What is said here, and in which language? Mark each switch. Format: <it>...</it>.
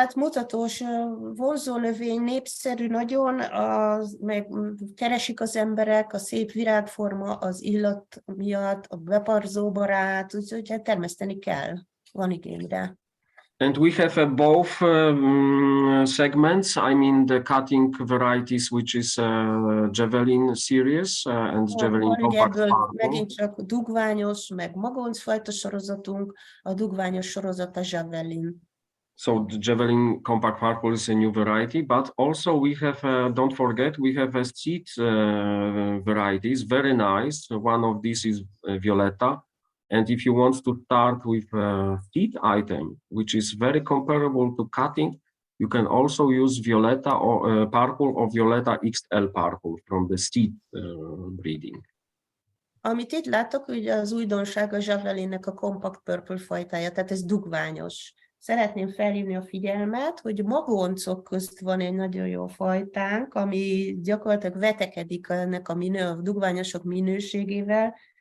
<hu>Tehát mutatós, vonzó növény, népszerű nagyon, meg keresik az emberek, a szép virágforma, az illat miatt, a beparzóbarát, úgyhogy hát termeszteni kell, van igény rá.</hu> <en>And we have both segments. I mean, the cutting varieties, which is Javelin series and Javelin compact.</en> <hu>Megint csak dugványos, meg magoncfajta sorozatunk, a dugványos sorozat a Javelin.</hu> <en>So the Javelin compact purple is a new variety, but also we have, don't forget, we have a seed varieties, very nice. One of these is Violetta. And if you want to start with a seed item, which is very comparable to cutting, you can also use Violetta or purple or Violetta XL purple from the seed breeding.</en> <hu>Amit itt látok, ugye az újdonság a Javelinnek a compact purple fajtája, tehát ez dugványos. Szeretném felhívni a figyelmet, hogy magoncok közt van egy nagyon jó fajtánk, ami gyakorlatilag vetekedik ennek a dugványosok minőségével.</hu>